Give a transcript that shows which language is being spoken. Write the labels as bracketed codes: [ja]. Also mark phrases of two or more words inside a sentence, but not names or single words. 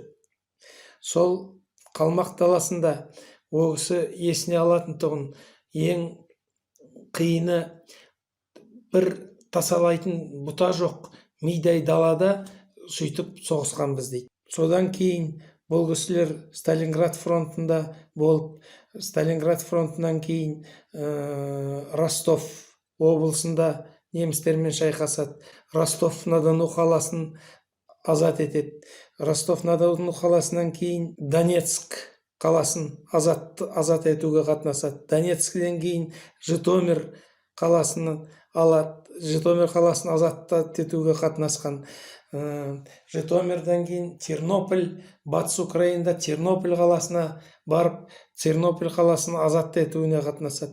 [kk] Сол Қалмақ даласында ол кісі есіне алатын тұғын, ең қиыны бір тасалайтын бұта жоқ мидай далада сөйтіп соғысқанбыз дейді. Содан кейін бұл кісілер Сталинград фронтында болып, Сталинград фронтынан кейін Ростов облысында немістермен шайқасады. Ростов-на-Дону қаласын азат етеді. Ростов-на-Дону қаласынан кейін Донецк қаласын азат етуге қатынасады. Донецктен кейін Житомир қаласын алады. Житомир қаласын азат етуге қатынасқан. Житомирдан кейін Тернополь, батыс Украинада Тернополь қаласына барып, Тернополь қаласын азат етуіне қатынасады.